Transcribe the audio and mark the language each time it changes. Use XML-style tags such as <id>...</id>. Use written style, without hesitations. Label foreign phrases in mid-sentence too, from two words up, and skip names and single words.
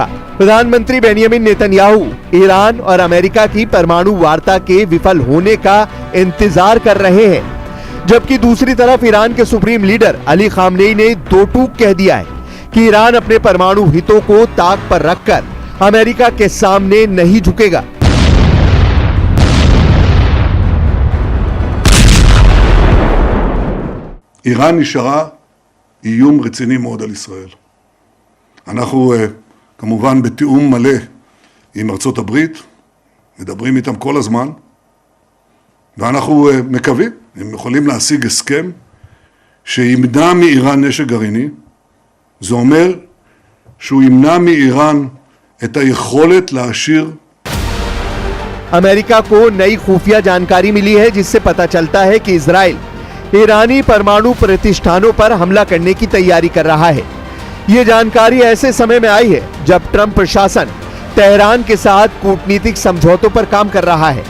<hi>प्रधानमंत्री बेंजामिन नेतन्याहू ईरान और अमेरिका की परमाणु वार्ता के विफल होने का इंतजार कर रहे हैं, जबकि दूसरी तरफ ईरान के सुप्रीम लीडर अली खामनेई ने दो टूक कह दिया है कि ईरान अपने परमाणु हितों को ताक पर रखकर अमेरिका के सामने नहीं झुकेगा।</hi> <he>איראן נשארה איום רציני מאוד על ישראל. אנחנו כמובן בתיאום מלא עם ארצות הברית, מדברים איתם כל הזמן, ואנחנו מקווים, הם יכולים להשיג הסכם שימנע מאיראן נשק גרעיני. זה אומר שהוא ימנע מאיראן את היכולת להשאיר.</he> <hi>अमेरिका को नई खुफिया जानकारी मिली है जिससे पता चलता है कि इजराइल ईरानी परमाणु प्रतिष्ठानों पर हमला करने की तैयारी कर रहा है। यह जानकारी ऐसे समय में आई है जब ट्रंप प्रशासन तेहरान के साथ कूटनीतिक समझौतों पर काम कर रहा है।</hi>